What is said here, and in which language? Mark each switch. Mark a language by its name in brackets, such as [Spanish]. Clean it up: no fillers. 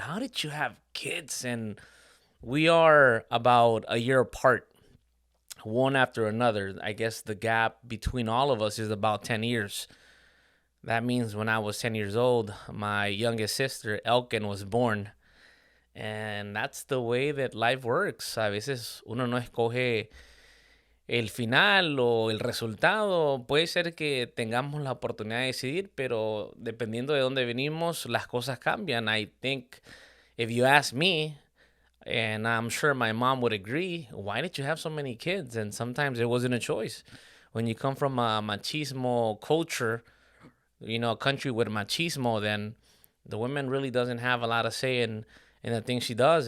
[English] How did you have kids? And we are about a year apart, one after another. I guess the gap between all of us is about 10 years. That means when I was 10 years old, my youngest sister, Elkin, was born. And that's the way that life works. [Spanish] A veces uno no escoge el final o el resultado. Puede ser que tengamos la oportunidad de decidir, pero dependiendo de dónde venimos, las cosas cambian. [English] I think if you ask me, and I'm sure my mom would agree, why did you have so many kids? And sometimes it wasn't a choice. When you come from a machismo culture, a country with machismo, then the woman really doesn't have a lot of say in the things she does.